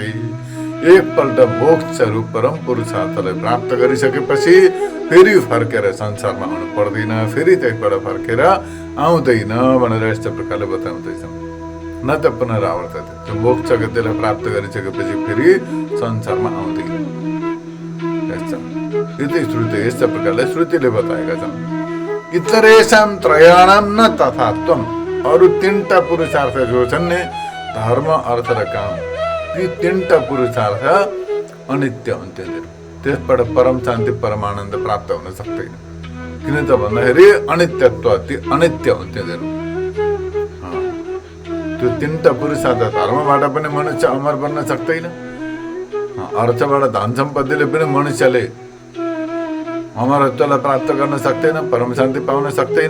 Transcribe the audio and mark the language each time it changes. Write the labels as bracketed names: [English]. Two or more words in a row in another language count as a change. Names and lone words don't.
[Nepali] एकपल्ट मोक्ष रूप परम पुरुषार्थलाई प्राप्त गरिसकेपछि फेरि फर्केर संसारमा आउनु पर्दैन, फेरि त्यसबाट फर्केर आउँदैन भनेर यस्तो प्रकारले बताउँदैछन्। [Sanskrit] न त पुनरावर्तते, [Nepali] त्यो मोक्ष गतिलाई प्राप्त गरिसकेपछि फेरि संसारमा आउँदैन। [Sanskrit] यति श्रुति, [Nepali] यस्तो प्रकारले श्रुतिले बताएका छन्। [Sanskrit] इतरेषां त्रयाणां न तथात्वम्। [Nepali] अरू तीनटा पुरुषार्थ जो छन् नि, धर्म, अर्थ र काम, ती तीनटा पुरुषार्थ अनित्य हुन्थ्यो। त्यसबाट परम शान्ति, परमानन्द प्राप्त हुन सक्दैन। किन त भन्दाखेरि अनित्यत्व, ती अनित्य हुन्थ्यो। त्यो तीनटा पुरुषार्थ, धर्मबाट पनि मनुष्य अमर बन्न सक्दैन, अर्थबाट धन सम्पत्तिले पनि मनुष्यले अमरत्वलाई प्राप्त गर्न सक्दैन, परम शान्ति पाउन सक्दैन।